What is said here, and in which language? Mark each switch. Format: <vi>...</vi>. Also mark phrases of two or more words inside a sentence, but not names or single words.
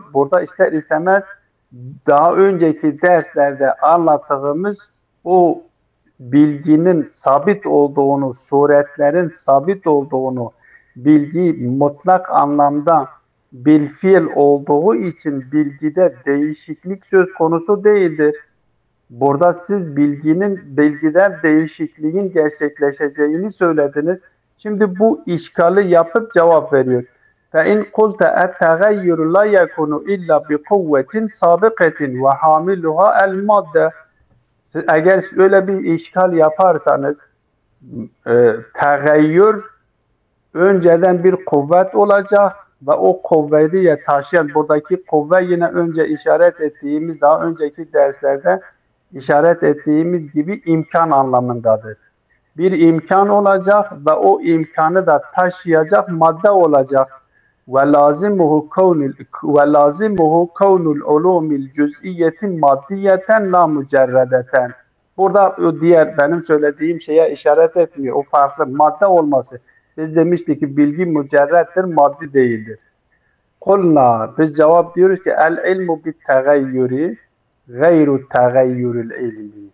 <tr>Burada ister istemez daha önceki derslerde anlattığımız o bilginin sabit olduğunu, suretlerin sabit olduğunu, bilgi mutlak anlamda bilfiil olduğu için bilgide değişiklik söz konusu değildir. Burada siz bilgiden değişikliğin gerçekleşeceğini söylediniz. Şimdi bu işgali yapıp cevap veriyor.</tr> <ar>فَاِنْ قُلْتَ اَتَّغَيُّرُ لَا يَكُنُ اِلَّا بِقُوَّةٍ سَابِقَةٍ وَحَامِلُهَا الْمَادَّةِ</ar> <tr>Siz eğer öyle bir işgal yaparsanız tegayyür önceden bir kuvvet olacak ve o kuvveti taşıyan buradaki kuvve yine önce işaret ettiğimiz daha önceki derslerde işaret ettiğimiz gibi imkan anlamındadır. Bir imkan olacak ve o imkanı da taşıyacak madde olacak.</tr> <ar>وَلَازِمُهُ كَوْنُ الْعُلُومِ الْجُزْئِيَّةِ مَادِّيَّةً لَا مُجَرَّدَةً</ar> <tr>Burada o diğer benim söylediğim şeye işaret etmiyor. O farklı madde olması. Biz demiştik ki bilgi mücerrettir, maddi değildir.</tr> <ar>Kulna</ar> <tr>biz cevap diyoruz ki</tr> <ar>العلم بالتغير غير تغير العلم.</ar>